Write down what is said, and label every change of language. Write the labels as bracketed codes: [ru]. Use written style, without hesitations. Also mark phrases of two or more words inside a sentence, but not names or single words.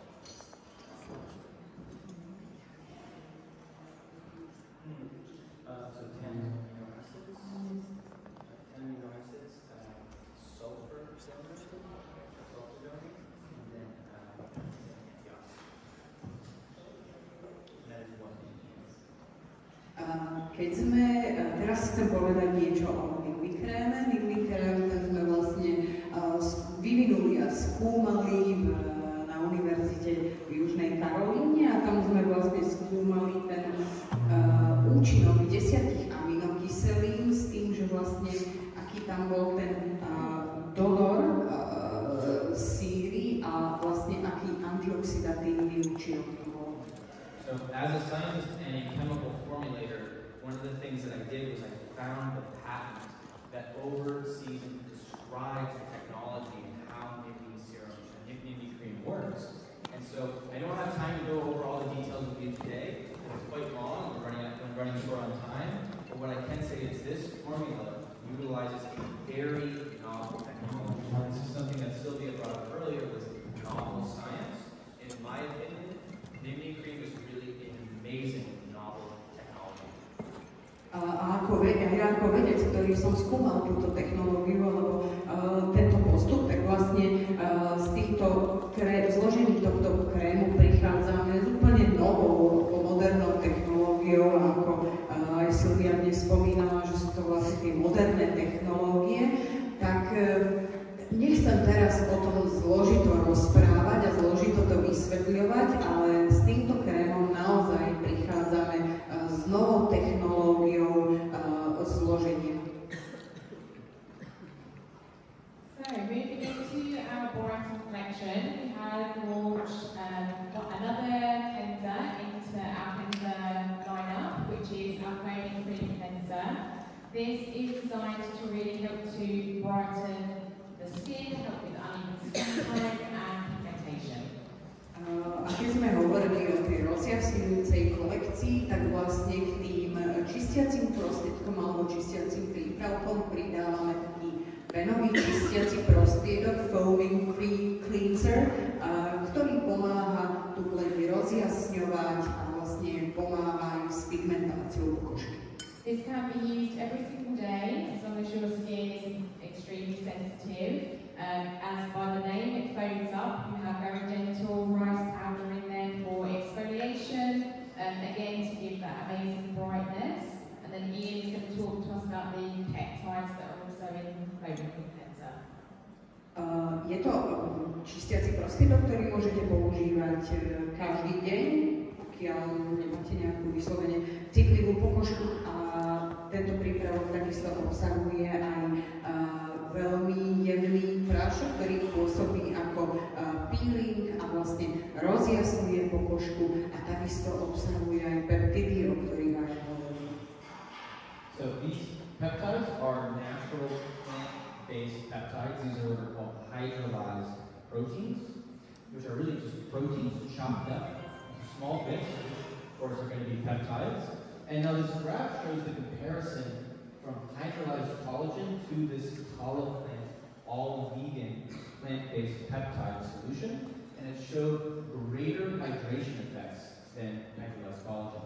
[en] So 10 amino acids, sulfur donor, and then that is one thing. [sk] Keď sme, teraz chcem povedať niečo o Nimby kréme. Nimby krém sme vlastne vyvinuli a skúmali na univerzite v Južnej Karolíne a tam sme vlastne skúmali ten účinok 10 aminokyselín s tým, že vlastne aký tam bol ten donor síry a vlastne aký antioxidatívny účinok to bol. [en] So as a scientist and a chemical formulator, one of the things that I did was I found the patent that oversees and describes the technology and how Nimby serum and Nimby cream works. And so I don't have time to go over all the details with you today. It's quite long, we're running short on time. But what I can say is this formula utilizes a very novel technology. This is something that Sylvia brought up earlier, was novel science. In my opinion, Nimby cream is really an amazing novel technology. [sk] Ako vedec, ktorý som skúmal túto technológiu, alebo tento postup, tak vlastne z týchto zložení tohto krému prichádzame s úplne novou, modernou technológiou, ako aj Sylvia dnes spomínala, že sú to vlastne tie moderné technológie, tak nechcem teraz o tom zložito rozprávať a zložito to vysvetľovať, ale s týmto krémom naozaj prichádzame s novou technológiou zloženia. [en] So, moving into our Boraton collection, we have launched another cleanser into our cleanser lineup, which is our foaming cream cleanser. This is designed to really help to brighten the skin, help with uneven skin tone and pigmentation. [sk] A keď sme hovorili o tej rozjasňujúcej kolekcii, tak vlastne k tým čistiacim prostriedkom alebo čistiacim prípravkom pridávame taký venový čistiaci prostriedok Foaming Cream Cleanser, ktorý pomáha tú pleť rozjasňovať a vlastne pomáha aj s pigmentáciou kožky. [en] This can be used every single day as long as your skin is extremely sensitive. As by the name, it foams up. You have very gentle rice powder in there for exfoliation, again to give that amazing brightness. And then Ian is going to talk to us about the peptides that are also in foaming cleanser. [sk] Je to čistiaci prostriedok, ktorý môžete používať každý deň, pokiaľ nemáte nejakú vyslovene citlivú pokožku, a tento prípravok takisto obsahuje aj veľmi jemný prášok, ktorý pôsobí ako peeling a vlastne rozjasňuje pokožku a takisto obsahuje aj peptidy, o ktorých aj hovorím. [en] So these peptides are natural plant-based peptides. These are what are called hydrolyzed proteins, which are really just proteins chopped up into small bits, which of course are going to be peptides. And now this graph shows the comparison from hydrolyzed collagen to this Collaplant all-vegan plant-based peptide solution, and it showed greater hydration effects than hydrolyzed collagen.